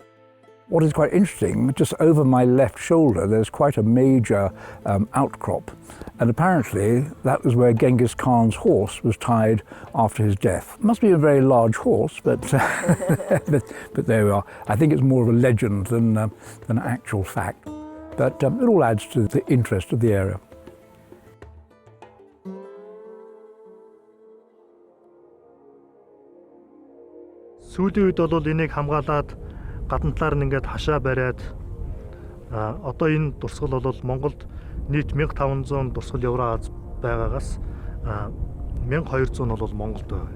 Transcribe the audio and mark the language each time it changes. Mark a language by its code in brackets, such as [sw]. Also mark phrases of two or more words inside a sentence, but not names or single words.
[en] What is quite interesting, just over my left shoulder there's quite a major outcrop, and apparently that was where Genghis Khan's horse was tied after his death. Must be a very large horse, but but there we are. I think it's more of a legend than an actual fact, but it all adds to the interest of the area. [mn] Сүүлийн үед бол энийг хамгаалаад гадна талаар нь ингээд хашаа бариад одоо энэ дурсгал бол Монголд нийт 1500 дурсгал Евразиас байгаагаас 1200 бол Монголд байна.